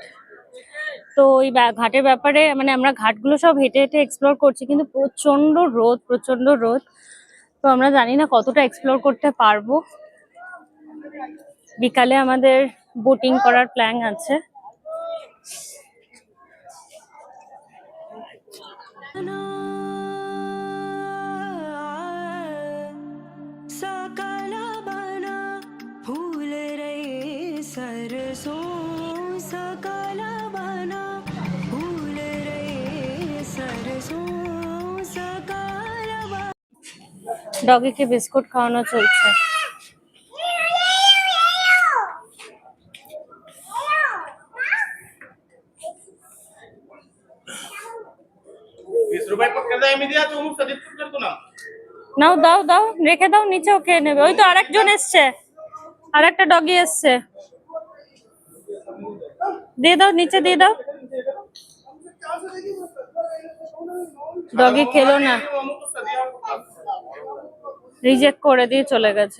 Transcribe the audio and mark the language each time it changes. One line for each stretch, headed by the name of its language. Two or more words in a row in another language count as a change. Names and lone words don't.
Bangla: তো ওই ঘাটের ব্যাপারে মানে আমরা ঘাটগুলো সব হেঁটে হেঁটে এক্সপ্লোর করছি, কিন্তু প্রচন্ড রোদ, প্রচন্ড রোদ। তো আমরা জানি না কতটা এক্সপ্লোর করতে পারবো। বিকালে আমাদের বোটিং করার প্ল্যান আছে।
Hindi: सकला बना फूल रहे सरसों सकला बना फूल रहे सरसों सकला बना।
Bangla: ডগিকে বিস্কুট খাওয়ানো চলছে।
Hindi: ₹20 पकड़ दे मी दिया तो मुझसे डिस्कस कर तू ना
Bangla: নাও, দাও দাও, রেখে দাও, নিচে ও খেয়ে নেবে। ওই তো আরেকজন এসছে, আরেকটা ডগি এসছে, দিয়ে দাও, নিচে দিয়ে দাও। ডগি খেলো না, রিজেক্ট করে দিয়ে চলে গেছে।